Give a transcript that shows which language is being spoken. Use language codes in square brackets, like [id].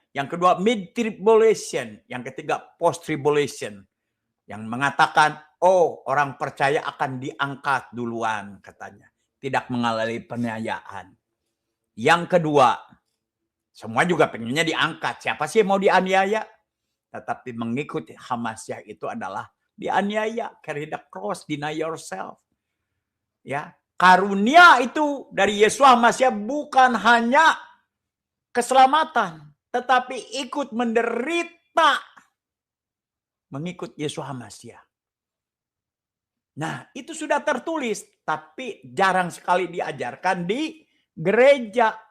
[id] Yang kedua mid-tribulation, yang ketiga post-tribulation, yang mengatakan, oh, orang percaya akan diangkat duluan, katanya, tidak mengalami penganiayaan. Yang kedua, semua juga pengennya diangkat. Siapa sih yang mau dianiaya? Tetapi mengikuti Hamasyah itu adalah dianiaya. [en] Carry the cross, deny yourself. [id] Ya, karunia itu dari Yesus Hamasyah bukan hanya keselamatan, tetapi ikut menderita mengikut Yesus Hamasyah. Nah, itu sudah tertulis, tapi jarang sekali diajarkan di gereja.